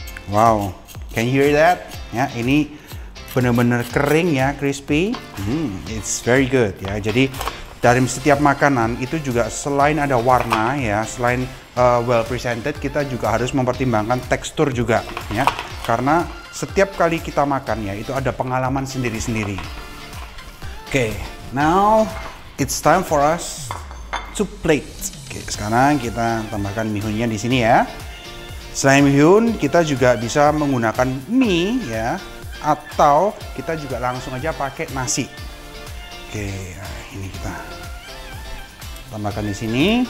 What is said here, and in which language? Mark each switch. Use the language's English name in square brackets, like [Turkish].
[English] Wow, can you hear that? [Indonesian] Ya, ini benar-benar kering ya, crispy. [English] It's very good ya. [Indonesian] Jadi dari setiap makanan itu juga selain ada warna ya, selain [English] well presented, [Indonesian] kita juga harus mempertimbangkan tekstur juga ya. Karena setiap kali kita makan ya, itu ada pengalaman sendiri-sendiri. [English] Oke, now it's time for us to plate. [Indonesian] Oke, sekarang kita tambahkan mihunnya di sini ya. Selain mihun, kita juga bisa menggunakan mie ya, atau kita juga langsung aja pakai nasi. Oke, nah ini kita tambahkan di sini.